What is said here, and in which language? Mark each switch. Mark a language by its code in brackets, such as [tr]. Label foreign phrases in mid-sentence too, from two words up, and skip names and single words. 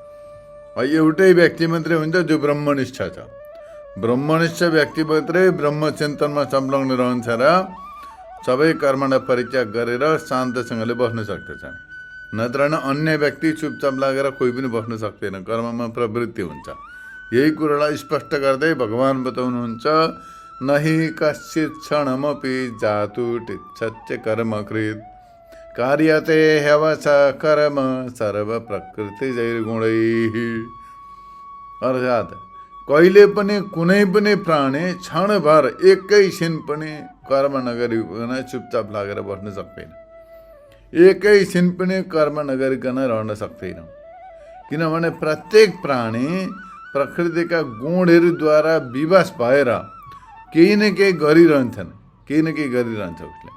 [ne] एउटै व्यक्ति मात्रै हुन्छ जो ब्रह्मनिष्ठ छ। ब्रह्मनिष्ठ व्यक्ति मात्रै ब्रह्मचिन्तनमा संलग्न रहन्छ र सबै कर्मलाई परित्याग गरेर शान्तसँगले बस्न सक्दछ। नत्र अन्य व्यक्ति चुपचाप लागेर कोही पनि बस्न सक्दैन, कर्ममा प्रवृत्ति हुन्छ। यही कुरालाई स्पष्ट गर्दै भगवान् बताउनुहुन्छ, [sa] नहि कश्चित् क्षणमपि जातु टिच्छत्य कर्मकृत् कार्यते ह्यवस कर्म सर्व प्रकृतिजैर्गुणैः। [ne] अर्थात् कहिले पनि कुनै पनि प्राणी क्षणभर एकैछिन पनि कर्म नगरिकन चुपचाप लागेर बस्न सक्दैन, एकैछिन पनि कर्म नगरिकन रहन सक्दैन। किनभने प्रत्येक प्राणी प्रकृतिका गुणहरूद्वारा विवश भएर केही न केही गरिरहन्छन्, केही न केही गरिरहन्छ उसले।